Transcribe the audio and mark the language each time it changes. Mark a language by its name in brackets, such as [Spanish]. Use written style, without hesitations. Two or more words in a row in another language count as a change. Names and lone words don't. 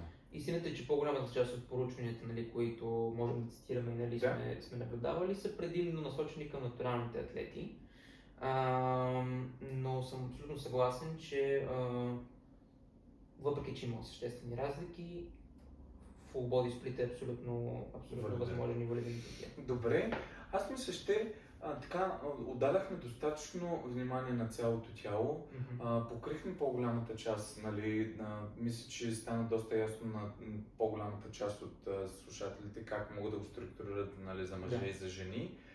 [Bulgarian] Истината е, че по-голямата част от поручванията, нали, които можем да цитираме, нали, сме наблюдавали, са предимно насочени към натуралните атлети. Но съм абсолютно съгласен, че въпреки че има съществени разлики, [English] full body split [Bulgarian] е абсолютно възможен и валиден такива. Добре, аз мисля, така отдадахме достатъчно внимание на цялото тяло, покрихме по-голямата част, нали, мисля, че стана доста ясно на по-голямата част от слушателите как могат да го структурират, нали, за мъже и за жени.